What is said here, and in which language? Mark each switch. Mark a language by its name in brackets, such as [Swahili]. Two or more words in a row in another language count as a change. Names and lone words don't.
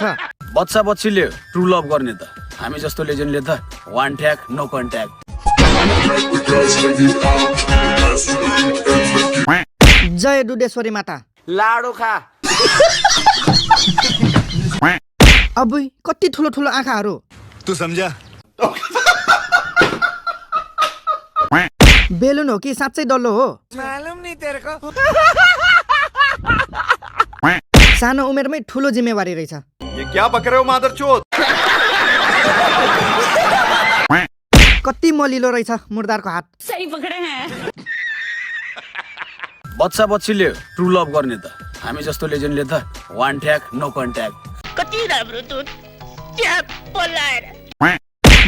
[Nepali] बच्चा बच्चीले [English] true love [Nepali] गर्ने त हामी जस्तो लेजेन्डले त [English] one tag no contact. [Nepali] जय दुधेश्वरी माता। लाडो खा। अबुई, कति ठुलो ठुलो आँखाहरू। [Hindi] तू समझा? [Nepali] बेलुन हो कि साँच्चै डल्लो हो? [Hindi] मालूम नहीं तेरे को। [Nepali] सानो उमेरमै ठुलो जिम्मेवारी रहेछ। [Hindi] ये क्या बक रहे हो मादरचोद? [Nepali] कति मलिलो रहेछ मुर्दारको हात। [Hindi] सही पकडे हैं। [Nepali] बच्चा बच्चीले [English] true love [Nepali] गर्ने त हामी जस्तो लेजेन्डले त [English] one tag no contact. [Nepali] कति राम्रो दुध, क्या बोलाएर।